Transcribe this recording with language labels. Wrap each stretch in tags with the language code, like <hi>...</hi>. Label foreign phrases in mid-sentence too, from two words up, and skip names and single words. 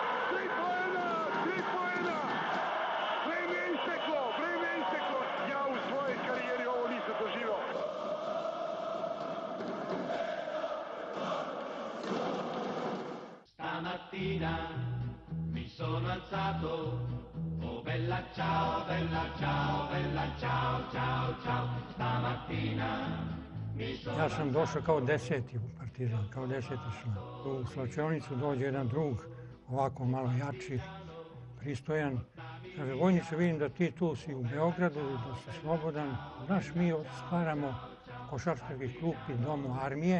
<sr>3 poena! 3 poena! Vreme je isteklo! Vreme je isteklo! Ja u svojoj karijeri ovo nisam doživao.</sr> <it>Stamattina mi sono alzato, oh bella ciao, bella ciao, bella ciao, ciao, ciao. Stamattina mi sono</it> <sr>Ja sam došao kao 10. u Partizan, kao 10. član. U slačionicu dođe jedan drug, ovako malo jači, pristojan. Kaže, vojniče, vidim da ti tu si u Beogradu, da si slobodan. Znaš, mi stvaramo košarkaški klub i domu armije.</sr>